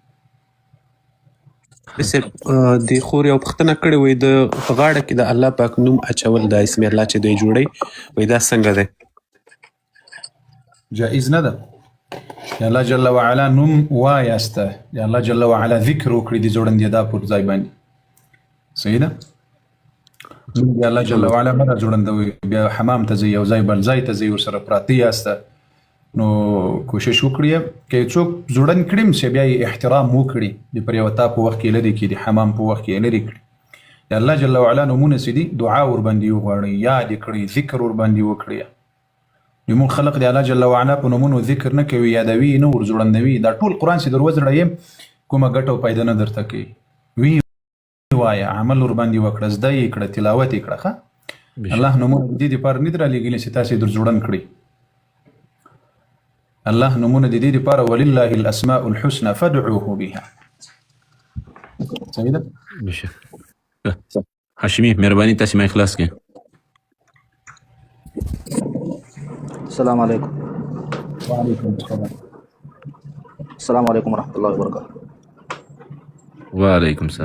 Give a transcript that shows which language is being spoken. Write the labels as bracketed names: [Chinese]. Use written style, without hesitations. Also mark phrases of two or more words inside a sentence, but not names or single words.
[Pashto] د خور یو پوښتنه کړې وای د په غاړه کې د الله پاک نوم اچول د [Arabic] اسم الله [Pashto] چې دوی جوړي وای دا څنګه دی؟ جائز نه ده. یا [Arabic] الله جل وعلا [Pashto] نوم وایسته، یا [Arabic] الله جل وعلا [Pashto] ذکر وکړي د جوړندې دا پر ځای باندې. صحیح ده؟ یا [Arabic] الله جل وعلا [Pashto] مره جوړندوي بیا حمام ته ځي، یو ځای بل ځای ته ځي، ورسره پراته یاسته، نو کوشش وکړئ که څوک جوړن کړي چې بیا یې احترام وکړي، د پر یو تا په وخت کې لرې کړي، د حمام په وخت کې لرې کړي. د [Arabic] الله جل وعلا [Pashto] نومونه چې دي دعا ورباندې وغواړئ، یاد یې کړئ، ذکر ورباندې وکړئ. زموږ خلق د [Arabic] الله جل وعلا [Pashto] په نومونو ذکر نه کوي، یادوي نه ور جوړندوي. دا ټول قرآن چې در وزړه کومه ګټه او فایده نه درته کوي. وی وایه، عمل ورباندې وکړه، زده یې کړه، تلاوت یې کړه. ښه الله نومونه د دې دپاره نه دي رالېږلي چې تاسې در جوړن کړئ. الله نمونه د دې لپاره [Arabic] ولله الاسماء الحسنى فادعوه بها. [Pashto] صحیح ده؟ بشک. هاشمي مهرباني تاسې مایک خلاص کړئ. [Arabic] السلام علیکم. وعلیکم السلام. السلام علیکم ورحمة الله وبرکاته. وعلیکم السلام.